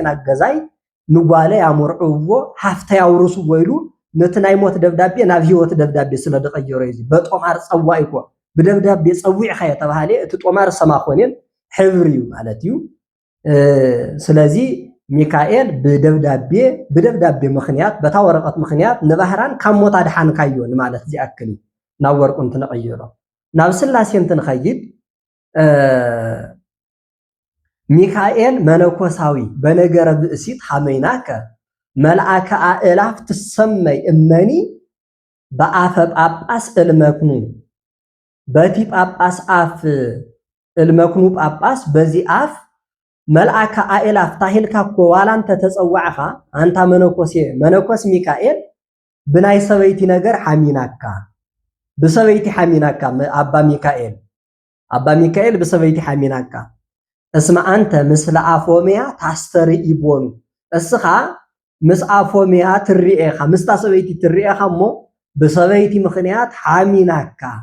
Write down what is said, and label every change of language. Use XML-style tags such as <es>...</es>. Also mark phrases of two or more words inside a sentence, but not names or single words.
<ti>ናገዛይ ንጓለ ያምርዕዎ ሃፍታ ያውርስዎ ኢሉ ነቲ ናይ ሞት ደብዳቤ ናብ ህይወት ደብዳቤ ስለ ደቀየሮ እዚ</ti> <gez>በጦማር ጸዋኢኮ</gez> <ti>ብደብዳቤ ጸዊዕኻ የተባሃለ እቲ ጦማር ሰማኾኔን ሕብሪ ማለት እዩ ስለዚ ሚካኤል ብደብዳቤ ምኽንያት በታ ወረቐት ምኽንያት ንባህራን ካብ ሞት አድሓንካዮ ማለት ዝኣክል ናብ ወርቁ እንትንቀይሮ ናብ ስላሴ እንትንኸይድ</ti> <gez>ሚካኤል መነኮሳዊ በነገረ ብእሲት ሐመይናከ መልአከ አእላፍ ትሰመይ እመኒ በአፈ ጳጳስ እልመክኑ</gez> <ti>በቲ ጳጳስ አፍ እልመክኑ ጳጳስ በዚህ አፍ መልአከ አእላፍ ታሂልካ እኮ ዋላንተ ተጸዋዕኻ አንታ መነኮስ ሚካኤል ብናይ ሰበይቲ ነገር ሐሚናካ ብሰበይቲ ሐሚናካ አባ ሚካኤል ብሰበይቲ ሐሚናካ</ti> <gez>እስማ አንተ ምስለ አፎሚያ ታስተርእይቦኑ</gez> <ti>እስኻ ምስ አፎሚያ ትርኢኻ ምስታ ሰበይቲ ትርኢኻ እሞ ብሰበይቲ ምኽንያት ሐሚናካ</ti>